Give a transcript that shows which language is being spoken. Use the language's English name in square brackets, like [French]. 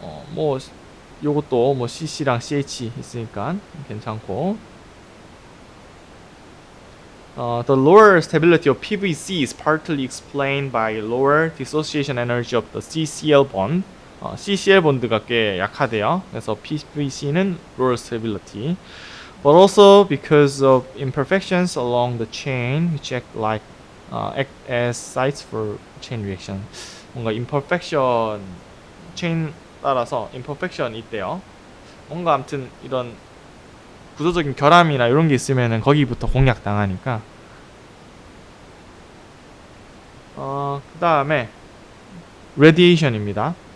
[Korean] 뭐 요것도 뭐 CC랑 CH 있으니까 괜찮고. [English] The lower stability of PVC is partly explained by lower dissociation energy of the CCl bond. [Korean] CCl 본드가 꽤 약하대요. 그래서 PVC는 [English] lower stability, but also because of imperfections along the chain which act as sites for chain reaction. [Korean] 뭔가 imperfection chain 따라서 imperfection이 있대요. 뭔가 아무튼 이런 구조적인 결함이나 이런 게 있으면은 거기부터 공략 당하니까. 그 다음에 radiation입니다.